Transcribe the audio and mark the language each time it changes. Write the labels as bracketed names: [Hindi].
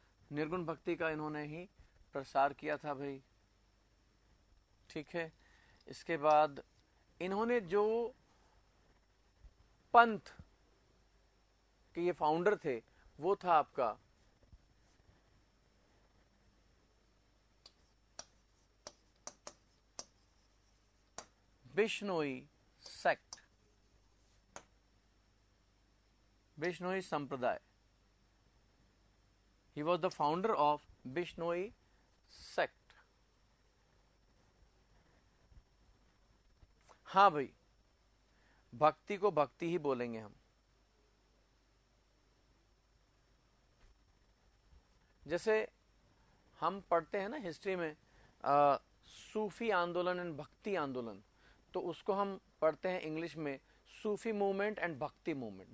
[Hindi] निर्गुण भक्ति का इन्होंने ही प्रसार किया था भाई। ठीक है, इसके बाद इन्होंने जो पंथ के ये फाउंडर थे वो था आपका बिश्नोई सेक्ट, बिश्नोई संप्रदाय। [English] He was the founder of Bishnoi sect. [Hindi] हाँ भाई, भक्ति को भक्ति ही बोलेंगे हम। जैसे हम पढ़ते हैं ना हिस्ट्री में सूफी आंदोलन एंड भक्ति आंदोलन, तो उसको हम पढ़ते हैं इंग्लिश में सूफी मूवमेंट एंड भक्ति मूवमेंट।